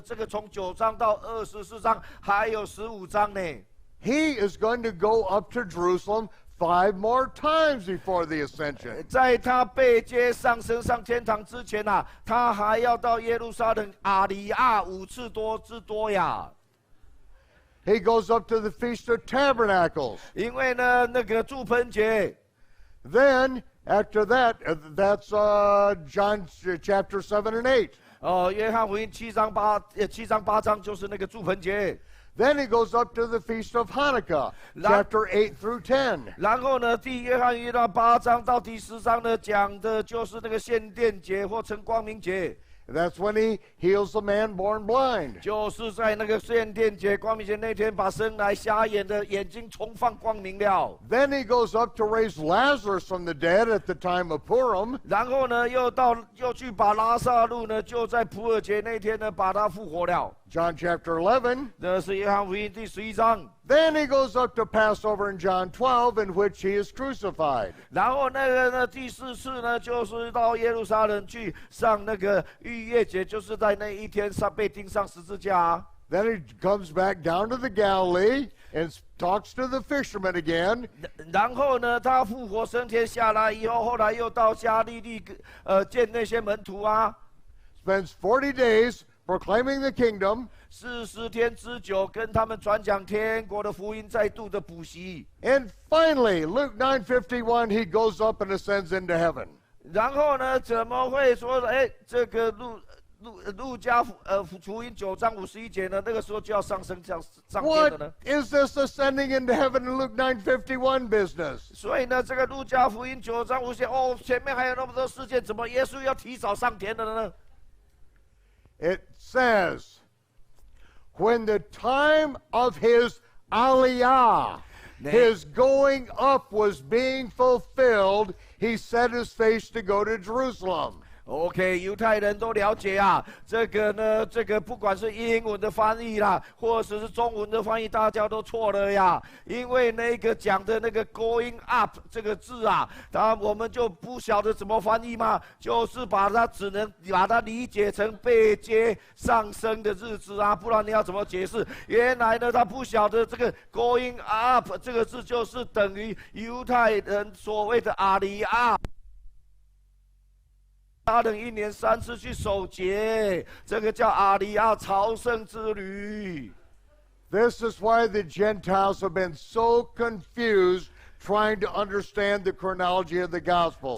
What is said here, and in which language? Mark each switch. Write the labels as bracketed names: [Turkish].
[Chinese] 这个从9章到24章还有15章呢。 [English] He is going to go up to Jerusalem 5 more times before the ascension. [Chinese] 在他被接上升上天堂之前啊，他还要到耶路撒冷阿里亚5次多之多呀。 [English] He goes up to the Feast of Tabernacles. [Chinese] 因为呢，那个住棚节。 [English] Then, after that, that's John chapter 7 and 8. [Chinese] 哦，约翰福音7章8章就是那个住棚节。 [English] Then he goes up to the Feast of Hanukkah, chapter 8 through 10. [Chinese] 然后呢，约翰福音8章到第10章呢，讲的就是那个献殿节或称光明节。 [English] That's when he heals the man born blind. [Chinese] 就是在那个献殿节、光明节那天，把生来瞎眼的眼睛重放光明了。 [English] Then he goes up to raise Lazarus from the dead at the time of Purim. [Chinese] 然后呢，又去把拉萨路呢，就在普尔节那天呢，把他复活了。 [English] John chapter 11. [Chinese] 这是约翰福音第11章。 [English] Then he goes up to Passover in John 12, in which he is crucified. [Chinese] 然后那个呢，第4次呢，就是到耶路撒冷去上那个逾越节，就是在那一天被钉上十字架。 [English] Then he comes back down to the Galilee and talks to the fishermen again. [Chinese] 然后呢，他复活升天下来以后，后来又到加利利，见那些门徒啊。 [English] Spends 40 days proclaiming the kingdom. [Chinese] 40天之久，跟他们传讲天国的福音，再度的补习。 [English] And finally, Luke 9:51, he goes up and ascends into heaven. [Chinese] 然后呢，怎么会说，这个路加福音9章51节呢？那个时候就要上天了呢 [English] What is this ascending into heaven in Luke 9:51 business? [Chinese] 所以呢，这个路加福音9章50节，前面还有那么多事件，怎么耶稣要提早上天了呢？ [English] It says, when the time of his aliyah, his going up was being fulfilled, he set his face to go to Jerusalem. [Chinese] OK， 犹太人都了解啊，这个呢，这个不管是英文的翻译啦，或者是中文的翻译，大家都错了呀。因为那个讲的那个 [English] going up [Chinese] 这个字啊，我们就不晓得怎么翻译嘛，就是只能把它理解成被接上升的日子啊，不然你要怎么解释？原来呢，他不晓得这个 [English] going up [Chinese] 这个字就是等于犹太人所谓的阿里亚。他等1年3次去守节，这个叫阿里亚朝圣之旅。 [English] This is why the Gentiles have been so confused trying to understand the chronology of the gospel.